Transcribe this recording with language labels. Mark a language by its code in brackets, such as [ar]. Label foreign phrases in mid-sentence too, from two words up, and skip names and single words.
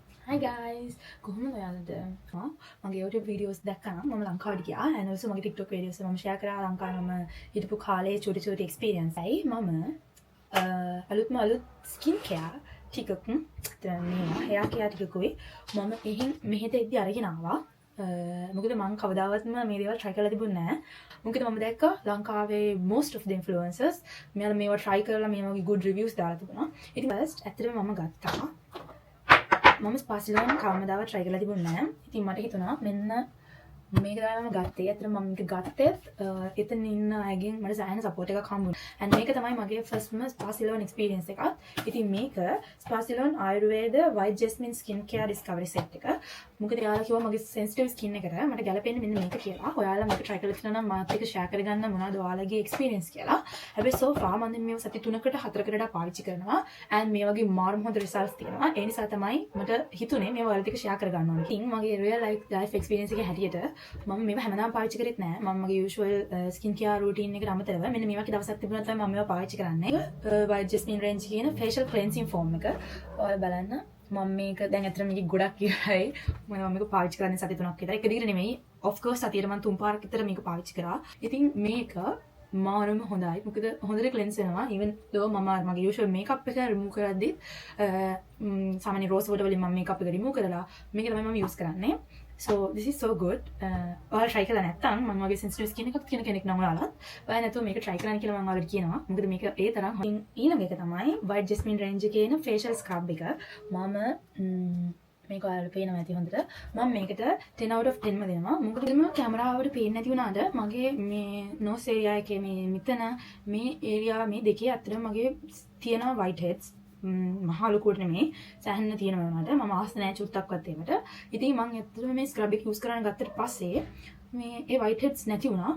[en] Hi guys, [si] කොහොමද ඔයාලද? මගේ [en] YouTube videos [si] දැක්කම මම ලංකාවට ගියා [en] and also [si] මගේ [en] TikTok videos [si] මම share කරා ලංකාවේ මම හිටපු කාලේ චුටි experience එකයි මම අලුත් [en] skin care [si] ටිකක් මේ [en] hair care [si] ටිකකුයි මම මෙහෙට එද්දි අරගෙන ආවා. මොකද මම කවදාවත්ම මේ දේවල් try කරලා තිබුණේ නැහැ. මොකද මම දැක්ක ලංකාවේ [en] most of the influencers [si] මෙයාලා මේවා try කරලා මේ වගේ [en] good reviews [si] දාලා තිබුණා. ඉතින් first ඇත්තටම මම ගත්තා. මම ස්පාසිලෝන් කවමදාවත් try කරලා තිබුණේ නැහැ. ඉතින් මට හිතුණා මෙන්න මේක තමයි මම ගත්තේ. ඇත්තටම මම මේක ගත්තෙත් එතන ඉන්න අයගෙන් මට සෑහෙන support එකක් හම්බුණා. and මේක තමයි මගේ firstම ස්පාසිලෝන් experience එකක්. ඉතින් මේක ස්පාසිලෝන් ආයුර්වේද [en] white jasmine skin care discovery set [si] එක. මොකද එයාලා කිව්වා මගේ [en] sensitive skin [si] එකට මට ගැලපෙන්නේ මෙන්න මේක කියලා. ඔයාලා මේක try කරලා තියෙනවා නම් මාත් එක්ක share කරගන්න මොනවද ඔයාලගේ experience කියලා. හැබැයි [en] so far [si] මම මේව සති 3කට 4කට වඩා පාවිච්චි කරනවා. and මේ වගේ මාරුම හොඳ results තියෙනවා. ඒ නිසා තමයි මට හිතුනේ මේව ඔයාලත් එක්ක share කරගන්න ඕනේ. ඉතින් මගේ [en] real life experience [si] එකේ හැටියට මම මේව හැමදාම පාවිච්චි කරෙත් නෑ. මම මගේ [en] usual skin care routine [si] එකට අමතරව මෙන්න මේ වගේ දවසක් තිබුණා තමයි මම මේව පාවිච්චි කරන්නේ. [en] white jasmine range [si] කියන [en] facial cleansing foam [si] එක. ඔයාලා බලන්න. මම මේක දැන් අතන මේක ගොඩක් ඉවරයි. මම මේක පාවිච්චි කරන්නේ සති 3ක් විතර. එක දිගට නෙමෙයි. [en] of course [si] සතියට මම 3 පාරක් විතර මේක පාවිච්චි කරා. ඉතින් මේක මාරම හොඳයි. මොකද හොඳට ක්ලෙන්ස් වෙනවා. [en] even though [si] මම මගේ [en] usual makeup [si] එක remove කරද්දි සාමාන්‍ය [en] rose water [si] වලින් මම makeup එක remove කරලා මේක තමයි මම use කරන්නේ. [en] so this is so good. [si] ඔයාලා try කරලා නැත්නම් මම වගේ [en] sensitive skin [si] එකක් තියෙන කෙනෙක් නම් ඔයාලත් ඔයා නැතුව මේක try කරන්න කියලා මම ඔයාලට කියනවා. මොකද මේක ඒ තරම් ඊළඟ එක තමයි [en] white jasmine range [si] එකේ එන [en] facial scrub [si] එක. මම මේක ඔයාලට පේනවා ඇති හොඳට. මම මේකට 10 [en] out of [si] 10ම දෙනවා. මොකද මේ කැමරාවට පේන්නේ නැති වුණාද මගේ මේ [en] nose area [si] එකේ මේ මෙතන මේ area මේ දෙකේ අතර මගේ තියෙන [en] white heads [si] මහා ලොකුවට නෙමෙයි සෑහෙන්න තියෙනවා මට. මම ආස්ත නැහැ චුට්ටක්වත් ඒකට. ඉතින් මම ඇත්තටම මේ ස්ක්‍රබ් එක යූස් කරන්න ගත්තට පස්සේ මේ ඒ [en] white heads [si] නැති වුණා.